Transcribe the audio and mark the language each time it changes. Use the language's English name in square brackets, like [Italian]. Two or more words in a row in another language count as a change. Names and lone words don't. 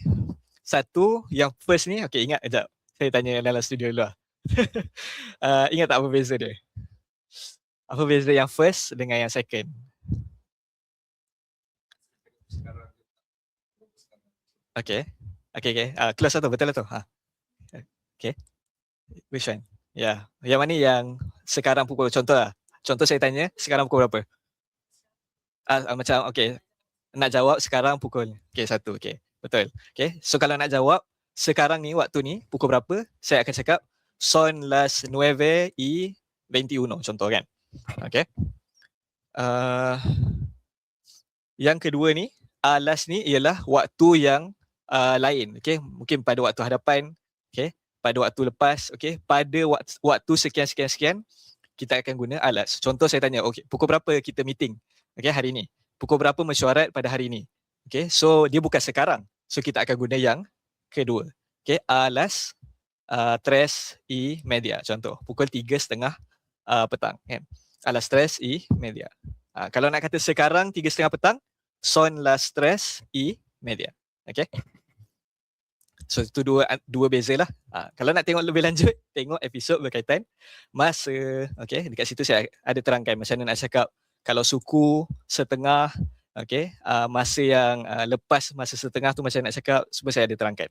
[Malay] Satu, yang first ni, okay, ingat sekejap. Saya tanya dalam studio dulu lah. Ingat tak apa beza dia? Apa beza yang first dengan yang second? Okay. Close lah tu, betul lah tu. [English] Okay. Which one? [Malay] Ya. Yang mana yang sekarang pukul, contoh lah. Contoh saya tanya, sekarang pukul berapa? Macam, okay. Nak jawab sekarang pukul. Okay, 1. Okay, betul. Okay, so kalau nak jawab sekarang ni, waktu ni, pukul berapa? Saya akan cakap, [Spanish] son las 9:21, [Malay] contoh kan. Okay. Yang kedua ni, alas ni ialah waktu yang lain. Okay, mungkin pada waktu hadapan, okay, pada waktu lepas, okay, pada waktu sekian, kita akan guna alas. Contoh saya tanya, okay, pukul berapa kita meeting? Okay, hari ni. Pukul berapa mesyuarat pada hari ni? Okay, so dia bukan sekarang. So kita akan guna yang kedua. Okay, alas 3:30, contoh. Pukul 3:30 petang. Kan? Alas 3:30. Kalau nak kata sekarang 3:30 petang, [Spanish] son las 3:30. [Malay] Okay. So itu dua beza lah. Kalau nak tengok lebih lanjut, tengok episod berkaitan masa. Okay, dekat situ saya ada terangkan macam mana nak cakap kalau suku setengah, okay, masa yang lepas masa setengah tu macam nak cakap, semua saya ada terangkan.